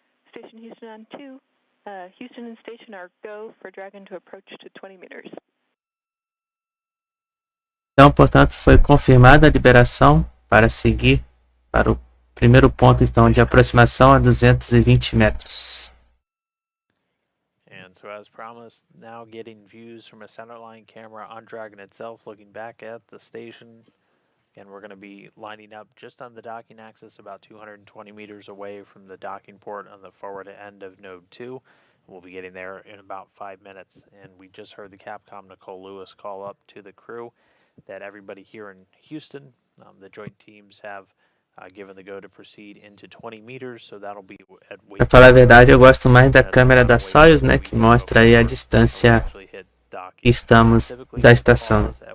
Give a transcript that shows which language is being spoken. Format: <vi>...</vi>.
<en>Station Houston on 2. Houston and station are go for Dragon to approach to 20 meters.</en> <pt>Então, portanto, foi confirmada a liberação para seguir para o primeiro ponto, então, de aproximação a 220 metros.</pt> <en>And so as promised, now getting views from a centerline camera on Dragon itself, looking back at the station. And we're going to be lining up just on the docking axis, about 220 meters away from the docking port on the forward end of Node 2. We'll be getting there in about 5 minutes. And we just heard the Capcom Nicole Lewis call up to the crew that everybody here in Houston, the joint teams have given the go to proceed into 20 meters, so that'll be at</en> <pt>Para falar a verdade, eu gosto mais da câmera da Sociais, né, que mostra aí a distância que estamos da estação.</pt>